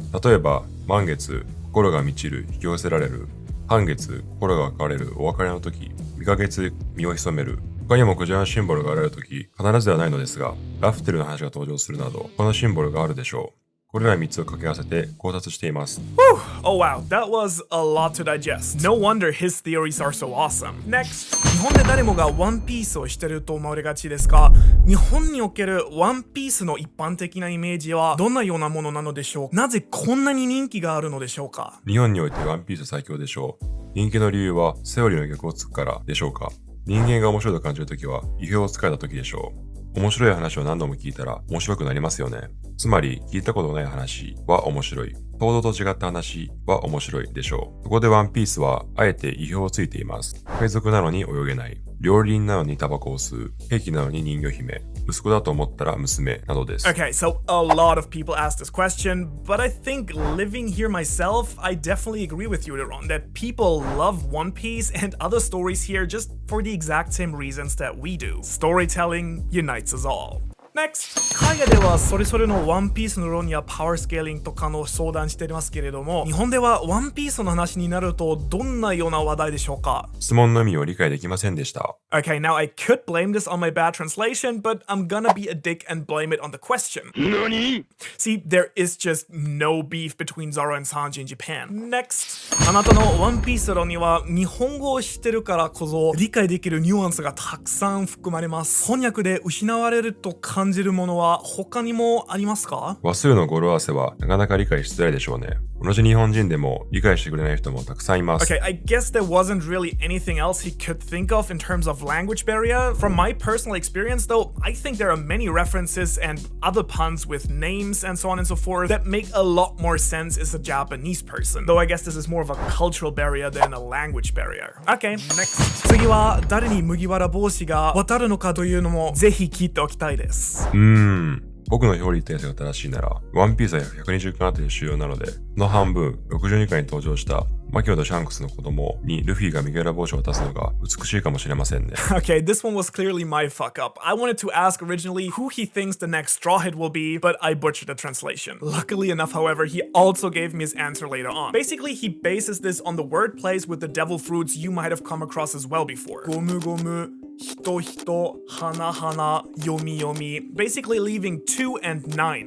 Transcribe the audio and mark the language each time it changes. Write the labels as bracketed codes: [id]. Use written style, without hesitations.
[ja] 例えば、満月、心が満ちる、引き寄せられる。半月、心が別れる、お別れのとき。未ヶ月、身を潜める。他にもクジラのシンボルが現れるとき、必ずではないのですが、ラフテルの話が登場するなど、他のシンボルがあるでしょう。これら3つを掛け合わせて考察しています。 [en] Oh wow, that was a lot to digest. No wonder his theories are so awesome. Next. [ja] 日本で誰もがワンピースをしてると思われがちですが、日本におけるワンピースの一般的なイメージはどんなようなものなのでしょうか？なぜこんなに人気があるのでしょうか？日本においてワンピース最強でしょう。人気の理由はセオリーの逆をつくからでしょうか？人間が面白いと感じるときは意表をつかれたときでしょう。面白い話を何度も聞いたら面白くなりますよね。つまり聞いたことない話は面白い。報道と違った話は面白いでしょう。そこでワンピースはあえて意表をついています。海賊なのに泳げない。料理人なのにタバコを吸う。兵器なのに人魚姫。息子だと思ったら娘などです。 [en] Okay, so a lot of people ask this question, but I think living here myself, I definitely agree with you, Ron, that people love One Piece and other stories here just for the exact same reasons that we do. Storytelling unites us all. Next! [ja] 海外ではそれぞれのワンピースの論やパワースケーリングとかの相談していますけれども、日本ではワンピースの話になるとどんなような話題でしょうか？質問の意味を理解できませんでした。 [en] Okay, now I could blame this on my bad translation, but I'm gonna be a dick and blame it on the question. [ja] NANI? [en] See, there is just no beef between Zoro and Sanji in Japan. Next! [ja] あなたのワンピース論には日本語を知ってるからこそ理解できるニュアンスがたくさん含まれます。翻訳で失われると感じるものは他にもありますか？話数の語呂合わせはなかなか理解しづらいでしょうね。同じ日本人でも理解してくれない人もたくさんいます。 [en] Okay, I guess there wasn't really anything else he could think of in terms of language barrier. From my personal experience though, I think there are many references and other puns with names and so on and so forth that make a lot more sense as a Japanese person. Though I guess this is more of a cultural barrier than a language barrier. Okay, next. [ja] 次は誰に麦わら帽子が渡るのかというのもぜひ聞いておきたいです。僕の表裏一体性が正しいなら、ワンピースは120巻あたり終了なので、その半分、62巻に登場したマキオとシャンクスの子供にルフィが麦わら帽子を渡すのが美しいかもしれませんね。 [en] Okay, this one was clearly my fuck up. I wanted to ask originally who he thinks the next Straw Hat will be, but I butchered the translation. Luckily enough, however, he also gave me his answer later on. Basically, he bases this on the word plays with the devil fruits you might have come across as well before. Gomu gomu, hito hito, hana hana, yomi yomi, basically leaving 2 and 9.